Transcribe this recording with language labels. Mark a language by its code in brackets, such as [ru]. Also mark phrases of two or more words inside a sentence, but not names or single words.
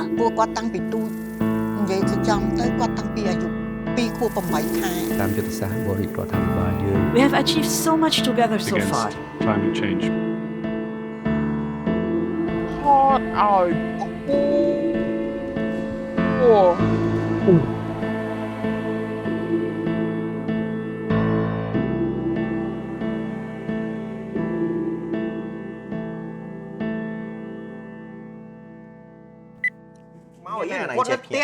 [km] ពួកគាត់តាំងពីទូចនិយាយទៅចំទៅគាត់តាំងពីអាយុ2 ខួប 8 ខែ តាមយុទ្ធសាស្ត្របរិយារដ្ឋាភិបាលយើង [en] We have achieved so much together so against far. climate change. [km] ហត់ឲ្យអូ មកអីគាត់នៅផ្ទះ